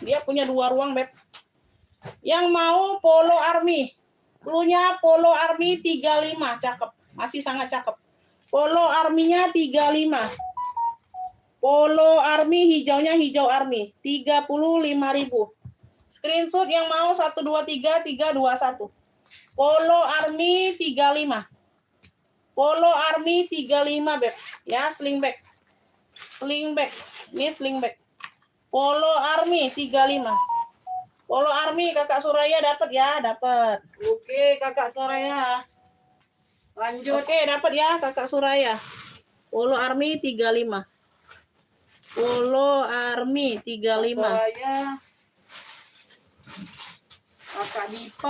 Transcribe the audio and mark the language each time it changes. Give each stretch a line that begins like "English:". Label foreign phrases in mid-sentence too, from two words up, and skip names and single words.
Indonesian: Dia punya 2 ruang, Beb. Yang mau Polo Army. Cluenya Polo Army 35. Cakep. Masih sangat cakep. Polo Army-nya 35. Polo Army hijaunya hijau Army. 35.000. Screenshot yang mau 123 321. Polo Army 35. Polo Army 35, Beb. Ya, slingback. Slingback. Ini slingback. Polo Army 35. Polo Army Kakak Suraya dapat ya, dapat. Oke, Kakak Soraya. Lanjut. Oke, dapat ya Kakak Suraya. Polo Army 35. Polo Army 35. Soraya. Kakak Dipa.